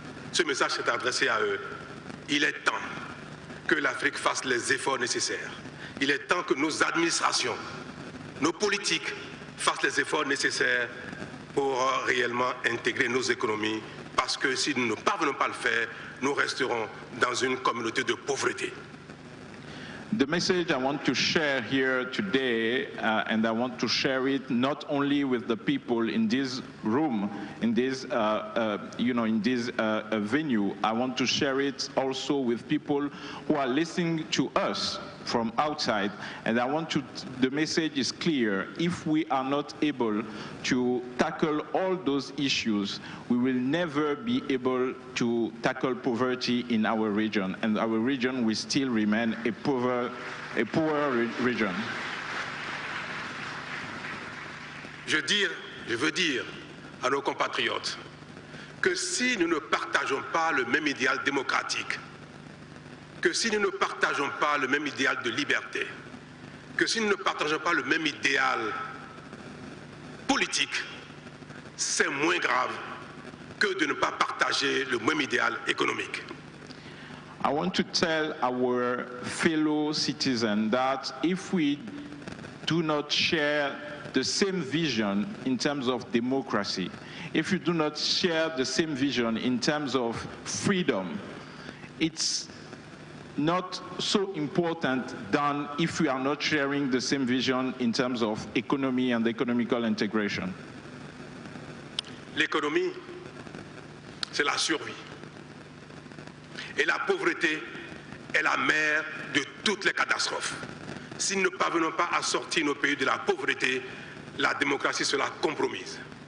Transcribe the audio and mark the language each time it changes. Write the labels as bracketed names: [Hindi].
[French] Ce message s'est adressé à eux. Il est temps que l'Afrique fasse les efforts nécessaires. Il est temps que nos administrations, nos politiques, fassent les efforts nécessaires pour réellement intégrer nos économies, parce que si nous ne parvenons pas à le faire, nous resterons dans une communauté de pauvreté. [English] The message I want to share here today, and I want to share it not only with the people in this room, in this, in this venue. I want to share it also with people who are listening to us from outside. And the message is clear. If we are not able to tackle all those issues, we will never be able to tackle poverty in our region, and our region will still remain a poor region. [French] Je veux dire à nos compatriotes que si nous ne partageons pas le même idéal démocratique, que si nous ne partageons pas le même idéal de liberté, que si nous ne partageons pas le même idéal politique, c'est moins grave que de ne pas partager le même idéal économique. [English] I want to tell our fellow citizens that if we do not share the same vision in terms of democracy, if you do not share the same vision in terms of freedom, it's not so important than if we are not sharing the same vision in terms of economy and economical integration. [French] L'économie, c'est la survie. Et la pauvreté est la mère de toutes les catastrophes. Si nous ne parvenons pas à sortir nos pays de la pauvreté, la démocratie sera compromise.